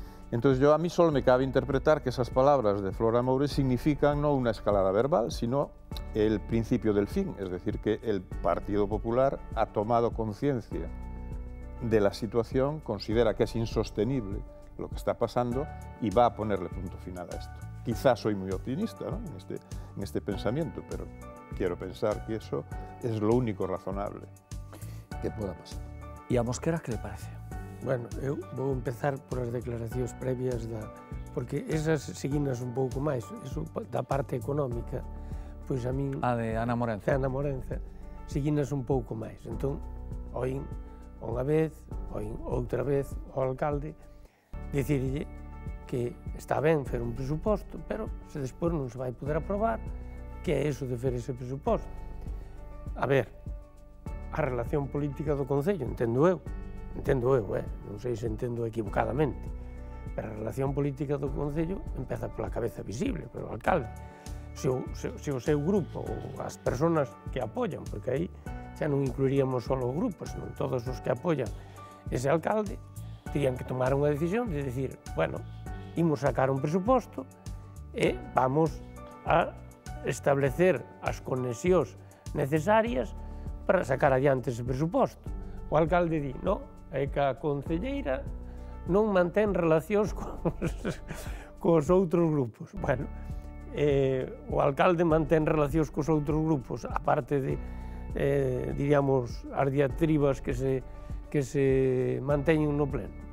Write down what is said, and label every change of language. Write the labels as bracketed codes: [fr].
[es] Entonces a mí solo me cabe interpretar que esas palabras de Flora Moure significan no una escalada verbal, sino el principio del fin, es decir, que el Partido Popular ha tomado conciencia de la situación, considera que es insostenible lo que está pasando y va a ponerle punto final a esto. Quizás soy muy optimista, ¿no?, en este pensamiento, pero quiero pensar que eso es lo único razonable que pueda pasar. ¿Y a Mosquera qué le parece? [gl] Bueno, eu vou empezar por as declaracións previas porque esas seguinas un pouco máis, eso da parte económica, pois a min... A de Ana Morenza. Ana Morenza, seguinas un pouco máis. Entón, oín unha vez, oín outra vez ao alcalde dicirlle que está ben fer un presuposto, pero se despois non se vai poder aprobar, que é iso de fer ese presuposto? A ver, a relación política do Concello, entendo eu, non sei se entendo equivocadamente, pero a relación política do Concello empeza pola cabeza visible, polo alcalde. Se o seu grupo ou as persoas que apoian, porque aí xa non incluiríamos só o grupo, senón todos os que apoian ese alcalde, terían que tomar unha decisión de decir, bueno, imos sacar un presuposto e vamos a establecer as conexións necesarias para sacar adiante ese presuposto. O alcalde di, non, é que a concelleira non mantén relacións cos outros grupos. Bueno, o alcalde mantén relacións cos outros grupos, aparte de, diríamos, as diatribas que se manteñen no pleno.